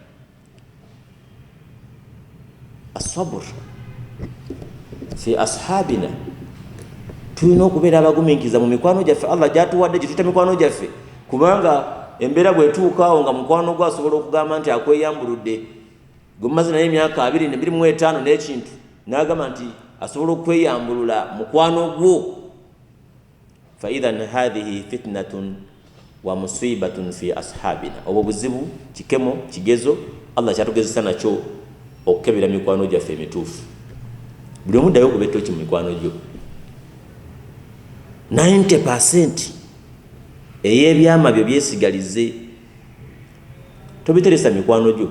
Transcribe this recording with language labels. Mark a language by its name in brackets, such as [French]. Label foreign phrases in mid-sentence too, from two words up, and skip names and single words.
[Arabic] الصبر في أصحابنا, [Ganda] tulina okubeera abagumiikiriza mu mikwano gyaffe Allah gyatuwadde gye tuyita mikwano gyaffe, kubanga embeera bwetuukaawo nga mukwano gwo asobola okugamba nti akweyambuludde gwemumaze naye emyaka 25 n'ekintu n'agamba nti asobola okweyambulula mukwano gwo, [Arabic] فإذن هذه فتنة ومصيبة في أصحابنا. [Ganda] Obwo buzibu, kikemo, kigezo Allah kyatugezesa nakyo okukebera mikwano gyaffe emituufu. Buli omu ddayo okubetta ki mu mikwano gyo. 90% ey'ebyama byo byesigalize, tobiteresa mikwano gyo.